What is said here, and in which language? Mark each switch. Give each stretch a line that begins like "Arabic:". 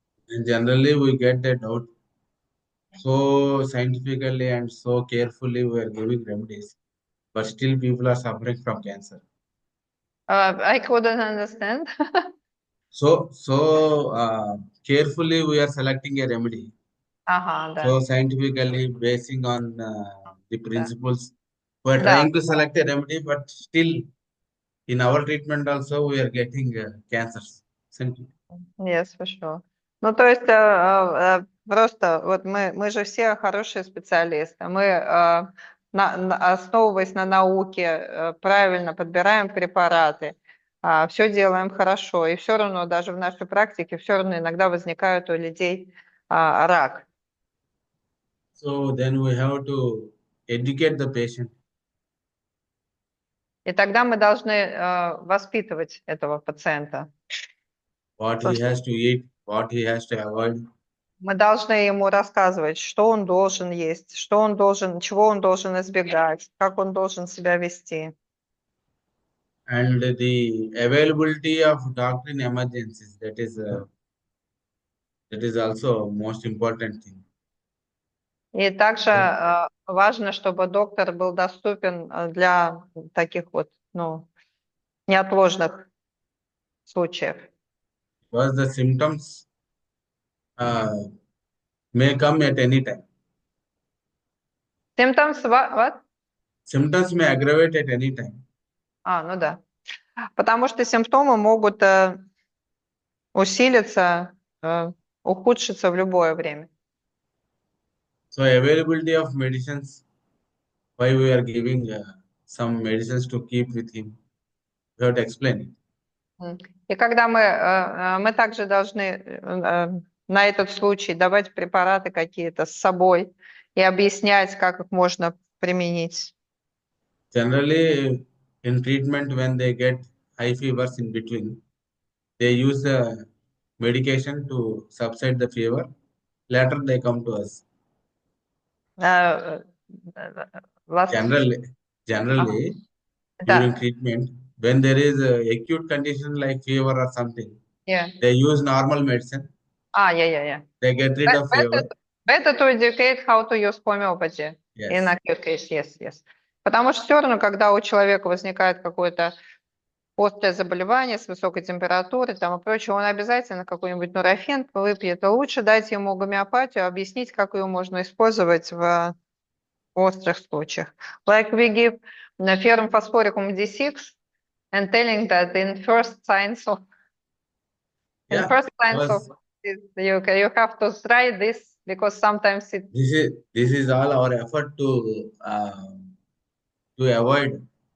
English: And generally, we get that out so scientifically and so carefully we are giving remedies, but still people are suffering from cancer. I couldn't understand. So carefully we are selecting a remedy.
Russian: Ага, да.
English: So scientifically basing on the
Russian: Да.
English: principles, we are
Russian: Да.
English: trying to select a remedy, but still in our treatment also we are getting cancers. Yes, for sure.
Russian: Ну, то есть просто вот мы же все хорошие специалисты. Мы, основываясь на науке, правильно подбираем препараты, все делаем хорошо. И все равно даже в нашей практике все равно иногда возникают у людей рак.
English: So then we have to educate the patient
Russian: И тогда мы должны воспитывать этого пациента.
English: what
Russian: То
English: he
Russian: есть
English: has to eat, what he has to avoid.
Russian: мы должны ему рассказывать, что он должен есть, что он должен, чего он должен избегать, как он должен себя вести.
English: And the availability of doctor in emergencies, that is also most important thing.
Russian: И также важно, чтобы доктор был доступен для таких вот, неотложных случаев.
English: Because the symptoms may come at any time. Symptoms, what? Symptoms may aggravate at any time.
Russian: Ну да. Потому что симптомы могут усилиться, ухудшиться в любое время.
English: So availability of medicines, why we are giving some medicines to keep with him, we have to explain it.
Russian: И когда мы также должны на этот случай давать препараты какие-то с собой и объяснять, как их можно применить.
English: Generally, in treatment, when they get high fevers in between, they use the medication to subside the fever. Later, they come to us. Э, Generally,
Russian: Ага.
English: generally during
Russian: Да.
English: treatment, when there is a acute condition like fever or something, Yeah. they use normal medicine. Yeah. They get rid of fever. Better to educate how to use homeopathy in Yes. acute case. Yes.
Russian: Потому что все равно, когда у человека возникает какое-то острое заболевание с высокой температурой там и прочее, он обязательно какой-нибудь нурофен выпьет. Лучше дать ему гомеопатию, объяснить, как ее можно использовать в острых случаях.
English: Like we give ferrum phosphoricum D6 and telling that in first signs of Yeah. Because You have to try this because sometimes it. This is all our effort to avoid